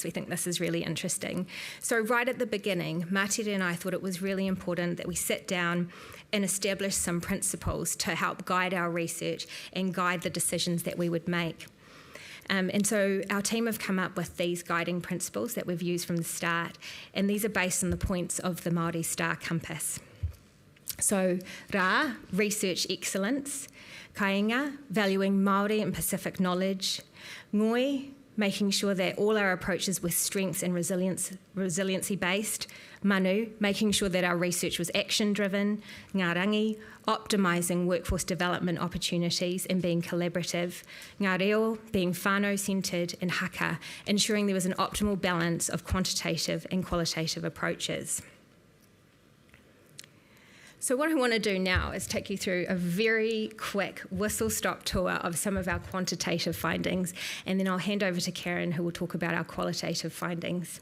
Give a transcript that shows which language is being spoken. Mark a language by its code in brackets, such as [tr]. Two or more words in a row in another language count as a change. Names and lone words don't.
[en] We think this is really interesting. So right at the beginning, Markerita and I thought it was really important that we sit down and establish some principles to help guide our research and guide the decisions that we would make. And so our team have come up with these guiding principles that we've used from the start, and these are based on the points of the Māori Star Compass. So, rā, research excellence; kāinga, valuing Māori and Pacific knowledge; ngoi, making sure that all our approaches were strengths and resiliency based; manu, making sure that our research was action driven; [mi] ngā rangi, [en] optimising workforce development opportunities and being collaborative; [mi] ngā reo, [en] being whānau centred; and haka, ensuring there was an optimal balance of quantitative and qualitative approaches. So what I want to do now is take you through a very quick whistle-stop tour of some of our quantitative findings, and then I'll hand over to Karen, who will talk about our qualitative findings.